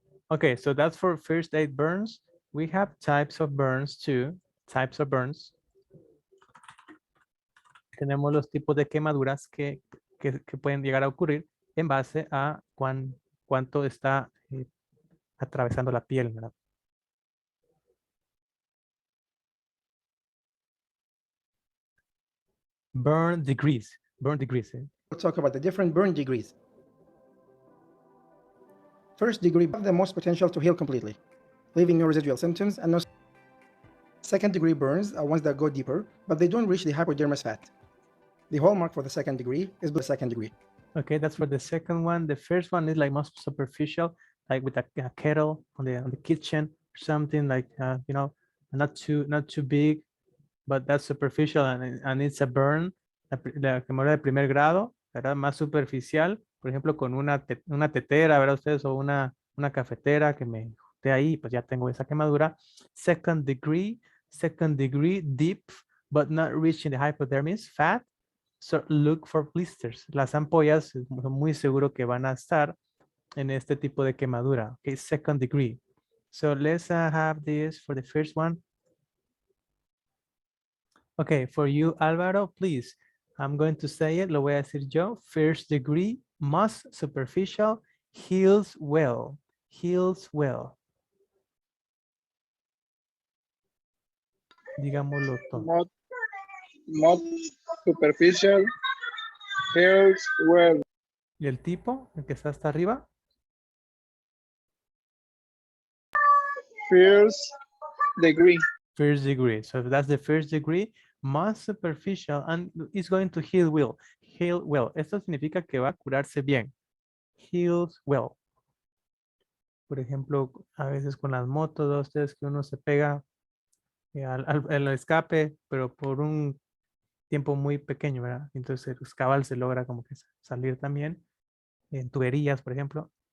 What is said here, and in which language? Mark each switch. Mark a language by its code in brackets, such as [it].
[en] Okay, so that's for first aid burns. We have types of burns too. Types of burns. [es] Tenemos los tipos de quemaduras que pueden llegar a ocurrir en base a cuánto está atravesando la piel, ¿verdad? [en] Burn degrees. We'll talk about the different burn degrees. First degree have the most potential to heal completely, leaving no residual symptoms and no. Second degree burns are ones that go deeper, but they don't reach the hypodermis fat. The hallmark for the second degree is the second degree. Okay, that's for the second one. The first one is like most superficial, like with a kettle on the kitchen or something like you know, not too big, but that's superficial and it's a burn [es] la quemadura de primer grado, ¿verdad? Más superficial, por ejemplo, con una tetera, ¿verdad? Ustedes, o una cafetera que me junté ahí, pues ya tengo esa quemadura. [en] Second degree, deep, but not reaching the hypodermis, fat. So look for blisters. [es] Las ampollas son muy seguro que van a estar en este tipo de quemadura. [en] Okay, second degree. So let's have this for the first one. Okay, for you, Álvaro, please. I'm going to say it, [es] lo voy a decir yo. [en] First degree, most superficial, heals well. Heals well. [es] Digámoslo todo. [en] Mod superficial, heals well. [es] ¿Y el tipo, el que está hasta arriba? [en] First degree. First degree. So if that's the first degree, most superficial, and it's going to heal well. Heal well. [es] Esto significa que va a curarse bien. [en] Heals well. [es] Por ejemplo, a veces con las motos, de ustedes que uno se pega al escape, pero por un tiempo muy pequeño, ¿verdad? Entonces el cabal se logra como que salir también. En tuberías, por ejemplo.